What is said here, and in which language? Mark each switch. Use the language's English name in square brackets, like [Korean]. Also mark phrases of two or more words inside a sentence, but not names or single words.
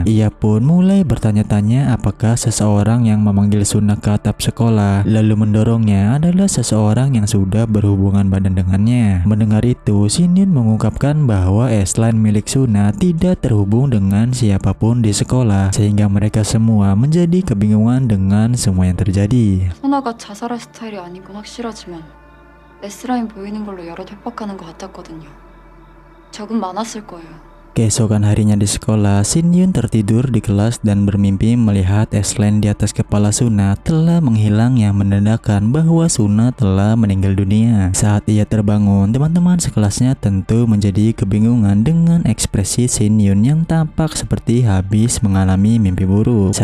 [Indonesian] Ia pun mulai bertanya-tanya apakah seseorang yang memanggil Suna ke atap sekolah lalu mendorongnya adalah seseorang yang sudah berhubungan badan dengannya. Mendengar itu, Shin Yun mengungkapkan bahwa S-line milik Suna tidak terhubung dengan siapapun di sekolah sehingga mereka semua menjadi kebingungan dengan semua yang terjadi. [Korean] 소나가 자살할 스타일이 아닌 건 확실하지만 S라인 보이는 걸로 여러 협박하는 것 같았거든요. 적은 많았을 거예요. [Indonesian] Keesokan harinya di sekolah, Shin Yun tertidur di kelas dan bermimpi melihat S-line di atas kepala Suna telah menghilang yang menandakan bahwa Suna telah meninggal dunia. Saat ia terbangun, teman-teman sekelasnya tentu menjadi kebingungan dengan ekspresi Shin Yun yang tampak seperti habis mengalami mimpi buruk.